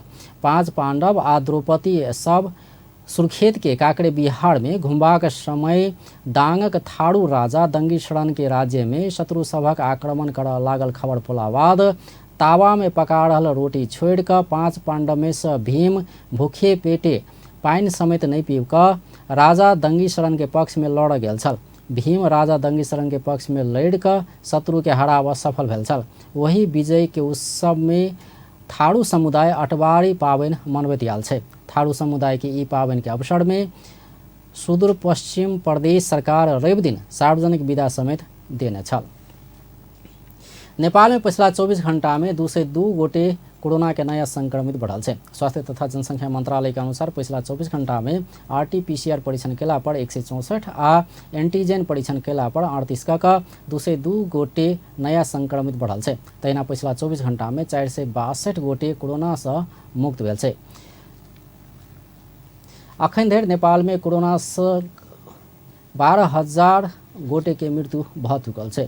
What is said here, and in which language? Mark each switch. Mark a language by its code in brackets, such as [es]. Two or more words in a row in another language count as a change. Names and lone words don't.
[mai] 5 पांडव आ द्रौपदी सब सुर्खेत के काकड़े बिहार में घुमबाक समय दांगक थारू राजा दंगी शरण के राज्य में शत्रु सभक आक्रमण कर लागल खबर पोला बाद तावा में पका रहल रोटी छोड़ कर 5 पांडव में से भीम भूखे पेटे पाइन समेत नहीं पीब कर राजा दंगी शरण के पक्ष में लड़ गेल छल। भीम राजा दंगी शरण के पक्ष में लड़ कर शत्रु के हराब सफल भेल छल। वही विजय के उत्सव में थारू समुदाय अटवारी पाबन मनबैत आयल छै। थारू समुदाय के ई पाबन के अवसर में सुदूर पश्चिम प्रदेश सरकार रवि दिन सार्वजनिक विदा समेत देने छल। नेपाल में पिछला 24 घंटा में 202 गोटे कोरोना के नया संक्रमित बढ़ल छै। स्वास्थ्य तथा जनसंख्या मंत्रालय के अनुसार पिछला 24 घंटा में RT-PCR परीक्षण केला पर 164 आ एंटीजन परीक्षण केला पर 38 का 202 गोटे नया संक्रमित बढ़ल छै। तहिना पिछला 24 घंटा में 462 गोटे कोरोना से मुक्त भेल छै। अखन धरि नेपाल में कोरोना से 12,000 गोटे के मृत्यु भ चुकल छै।